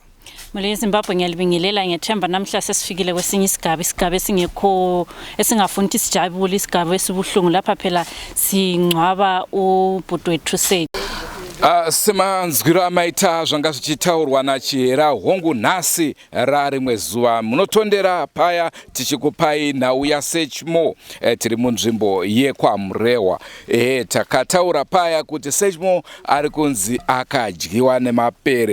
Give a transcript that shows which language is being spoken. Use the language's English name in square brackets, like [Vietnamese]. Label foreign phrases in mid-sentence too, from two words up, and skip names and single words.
[North Ndebele] Muri yeZimbabwe ngiyalibingelela ngiyethemba namhla sesifikile kwesinye isigaba esingekho esingafuni isijabule isigaba esibuhlungu lapha phela singcwaba ubhuti wethu Sethi. [Shona] Semanzwiro amaita zvanga zvichitaurwa nachihera hongu nhasi rari mwezuva munotondera paya tichikupai nhau yaSearchmore tiri munzvimbo yekwamurehwa. Takataura paya kuti Searchmore ari kunzi akadyiwa nemapere.